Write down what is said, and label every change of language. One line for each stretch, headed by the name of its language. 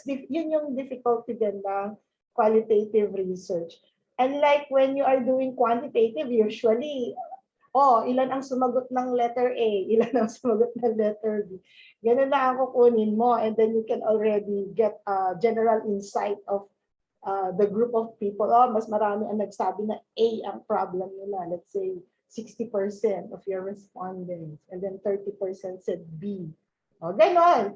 Filipino: Yun yung difficulty din ng qualitative research.
English: And like when you are doing quantitative, usually,
Filipino: ilan ang sumagot ng letter A, ilan ang sumagot ng letter B. Ganun na ang kukunin mo,
English: and then you can already get a general insight of the group of people.
Filipino: Mas marami ang nagsabi na A ang problem nila.
English: Let's say 60% of your respondents, and then 30% said B. Ganon.